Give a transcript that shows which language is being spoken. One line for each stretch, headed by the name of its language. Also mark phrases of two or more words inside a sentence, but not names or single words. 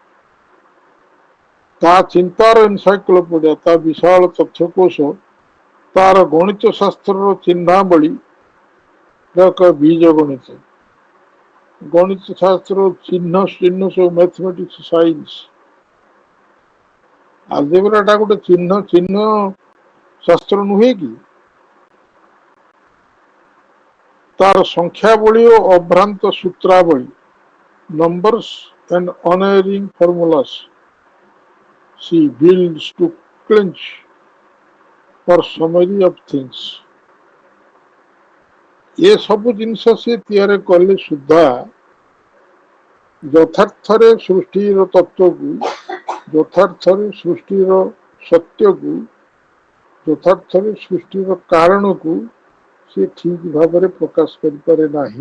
Odia: ତା ଚିନ୍ତାର ଏନସାଇକ୍ଲୋପିଡିଆ, ତା ବିଶାଳ ତଥ୍ୟକୋଷ, ତାର ଗଣିତ ଶାସ୍ତ୍ରର ଚିହ୍ନାବଳୀ, ବୀଜ ଗଣିତ, ଗଣିତ ଶାସ୍ତ୍ର ଚିହ୍ନ ସବୁ
English: mathematics science.
Odia: ଆଲଜେବ୍ରାଟା ଗୋଟେ ଚିହ୍ନ ଶାସ୍ତ୍ର ନୁହେଁ କି? ତାର ସଂଖ୍ୟାବଳୀ ଓ ଅଭ୍ରାନ୍ତ ସୂତ୍ରାବଳୀ,
English: numbers and unerring formulas, she builds to clinch for summary of things।
Odia: ଏ ସବୁ ଜିନିଷ ସେ ତିଆରି କଲେ ସୁଦ୍ଧା ଯଥାର୍ଥରେ ସୃଷ୍ଟିର ତତ୍ଵକୁ, ଯଥାର୍ଥରେ ସୃଷ୍ଟିର ସତ୍ୟକୁ, ଯଥାର୍ଥରେ ସୃଷ୍ଟିର କାରଣକୁ ସେ ଠିକ ଭାବରେ ପ୍ରକାଶ କରିପାରେ ନାହିଁ।